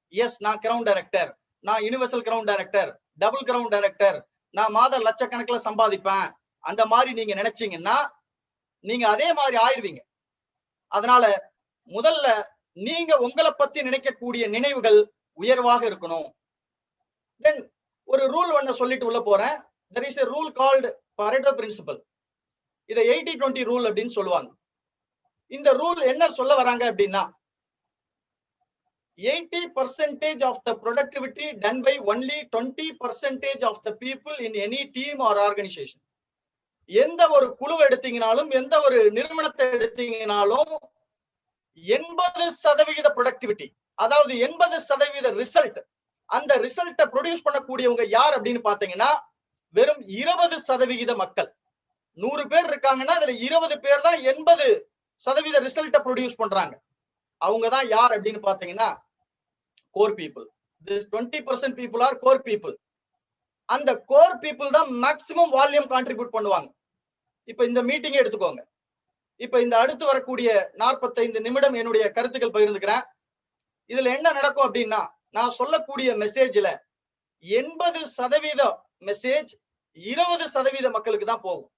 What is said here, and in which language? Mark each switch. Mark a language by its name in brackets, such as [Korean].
[Tamil] S, நான் ground director, நான் universal ground director, double ground director, நான் மாதம் லட்சக்கணக்கில் சம்பாதிப்பேன், அந்த மாதிரி நீங்க நினைச்சீங்கன்னா நீங்க அதே மாதிரி ஆயிடுவீங்க. அதனால முதல்ல நீங்க உங்களை பத்தி நினைக்கக்கூடிய நினைவுகள் உயர்வாக இருக்கணும். தென் ஒரு ரூல் ஒண்ணு சொல்லிட்டு உள்ள போறேன். [English] there is a rule called Pareto principle. [Tamil] இதை 80-20 ரூல் அப்படின்னு சொல்லுவாங்க. இந்த ரூல் என்ன சொல்ல வராங்க அப்படின்னா [English] 80% of the productivity done by only 20% of the people in any team or organization. [Tamil] எந்த ஒரு குழுவை எடுத்தீங்கனாலும் எந்த ஒரு நிறுவனத்தை எடுத்தீங்கனாலும் 80% ப்ரொடக்டிவிட்டி, அதாவது 80% ரிசல்ட், அந்த ரிசல்ட்டை ப்ரொடியூஸ் பண்ணக்கூடியவங்க யார் அப்படின்னு பாத்தீங்கன்னா வெறும் 20% மக்கள். 100 பேர் இருக்காங்கன்னா அதுல 20 பேர் தான் 80% ரிசல்ட்டை ப்ரொடியூஸ் பண்றாங்க. அவங்க தான் யார் அப்படின்னு பாத்தீங்கன்னா core people. [English] This 20% people are core people. [Tamil] அந்த கோர் பீப்புள் தான் மேக்சிமம் வால்யூம் கான்ட்ரிபியூட் பண்ணுவாங்க. இப்ப இந்த மீட்டிங்கே எடுத்துக்கோங்க. இப்ப இந்த அடுத்து வரக்கூடிய 45 நிமிடம் என்னுடைய கருத்துக்கள் பகிர்ந்துக்கிறேன். இதுல என்ன நடக்கும் அப்படின்னா நான் சொல்லக்கூடிய மெசேஜ்ல 80% மெசேஜ் 20% மக்களுக்கு தான் போகும்.